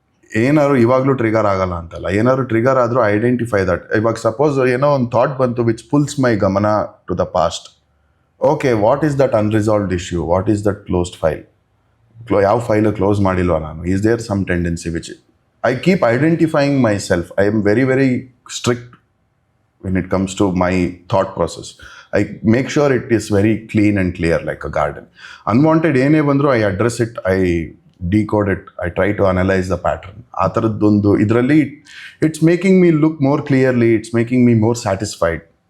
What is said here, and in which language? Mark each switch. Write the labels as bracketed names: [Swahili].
[Kannada] ಏನಾದ್ರು ಇವಾಗಲೂ ಟ್ರಿಗರ್ ಆಗಲ್ಲ ಅಂತಲ್ಲ, ಏನಾದ್ರು ಟ್ರಿಗರ್ ಆದರೂ ಐಡೆಂಟಿಫೈ ದಟ್. [English] ಇವಾಗ ಸಪೋಸ್ [Kannada] ಏನೋ ಒಂದು ಥಾಟ್ ಬಂತು [English] Which pulls my ಗಮನ to the past. Okay, what is that unresolved issue, what is that closed file, [Kannada] ಯಾವ ಫೈಲು ಕ್ಲೋಸ್ ಮಾಡಿಲ್ವ ನಾನು, [English] Is there some tendency which I keep identifying myself. I am very very strict when it comes to my thought process. I make sure it is very clean and clear like a garden. Unwanted [Kannada] ಏನೇ ಬಂದರೂ [English] I address it, I decode it, I try to analyze the pattern. [Kannada] ಆ ಥರದ್ದೊಂದು ಇದರಲ್ಲಿ [English] It's making me look more clearly, it's making me more satisfied.